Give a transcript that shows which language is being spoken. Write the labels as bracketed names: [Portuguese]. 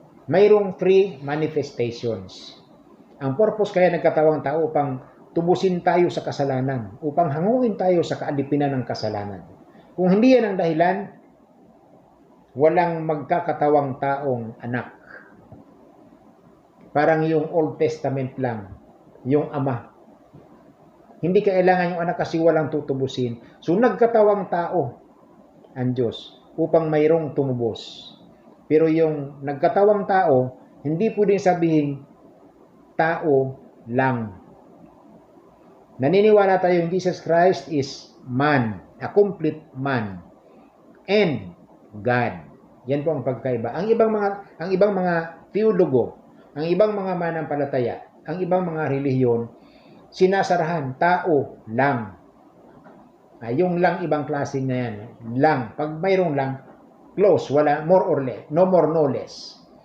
[Filipino] Mayroong three manifestations. Ang purpose kaya nagkatawang tao upang tubusin tayo sa kasalanan, upang hanguin tayo sa kaalipinan ng kasalanan. Kung hindi yan ang dahilan, walang magkakatawang taong anak. Parang yung Old Testament lang, yung ama. Hindi kailangan yung anak kasi walang tutubusin. So nagkatawang tao ang Diyos upang mayroong tumubos. Pero yung nagkatawang tao, hindi pwedeng sabihin tao lang. Naniniwala tayo yung [English] Jesus Christ is man, a complete man, and God. [Filipino] Yan po ang pagkaiba. Ang ibang mga teologo, ang ibang mga manampalataya, ang ibang mga relihiyon, sinasarahan tao lang. Yung lang ibang klase na yan. Lang. Pag mayroong lang, close, wala, [English] more or less, no more, no less.